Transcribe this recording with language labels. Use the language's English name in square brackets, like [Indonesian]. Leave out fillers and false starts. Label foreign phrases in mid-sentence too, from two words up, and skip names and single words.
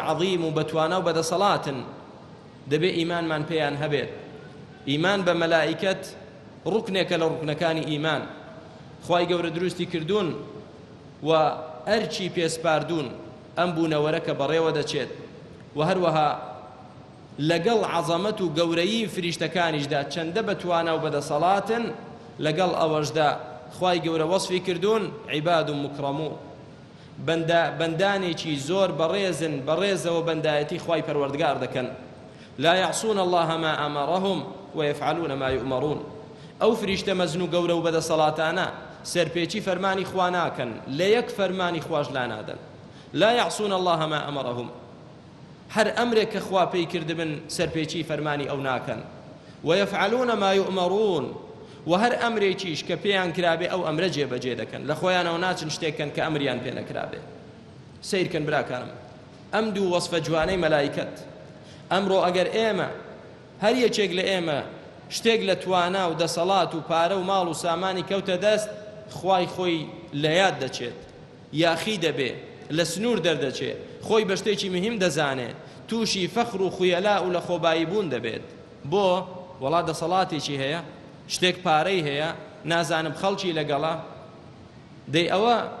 [Central Kurdish] عەظیم و بەتوانە و بەدەسەڵاتن دەبێ ئیمانمان پێیان هەبێت ئیمان بە مەلایکەت ڕوکنێکە لە ڕوکنەکانی ئیمان خوای گەورە دروستی کردوون و ئەرچی پێسپاردوون ئەم بوونەوەرە کە بەڕێوە دەچێت و هەروەها لەگەڵ عەزەمەت و گەورەیی فریشتەکانیشدا چەندە بەتوانە و بەدەسەڵاتن لەگەڵ ئەوەشدا خوای گەورە وەصفی کردوون عیباد و مکرەمون بەندانێکی زۆر بەڕێزەوە بەندایەتی خوای پەروەردگار دەکەن [Arabic] لا يعصون الله ما أمرهم ويفعلون ما يؤمرون [Central Kurdish] ئەو فریشتە مەزن و گەورە و بەدەسەڵاتانە سەرپێچی فەرمانی خوا ناکەن لە یەک فەرمانی خوش لا نادەن [Arabic] لا يعصون الله ما أمرهم [Central Kurdish] هەر ئەمرێک کە خوا پێی کردبن سەرپێچی فەرمانی ئەو ناکەن [Arabic] ويفعلون ما يؤمرون [Central Kurdish] و هەر ئەمرێکیش کە پێیان کرابێ ئەو ئەمرە جێبەجێ دەکەن لە خۆیانەوە ناچن شتێکن کە ئەمریان پێ نەکرابێ سیرکەن براکانم ئەم دوو وەصفە جوانەی مەلایکەت ئەمڕۆ ئەگەر ئێمە هەر یەکێک لە ئێمە شتێک لە توانا و دەسەڵات و پارە و ماڵ و سامانی کەوتە دەست خوای خۆی لە یاد دەچێت یاخی دەبێ لە سنوور دەردەچێت خۆی بە شتێکی مهم دەزانێت تووشی فەخر و خوێلا و لە خۆبایی بوون دەبێت بۆ وەڵا دەسەڵاتێکی هەیە شتێک پارەی هەیە نازانم خەڵکی لەگەڵا دەی ئەوە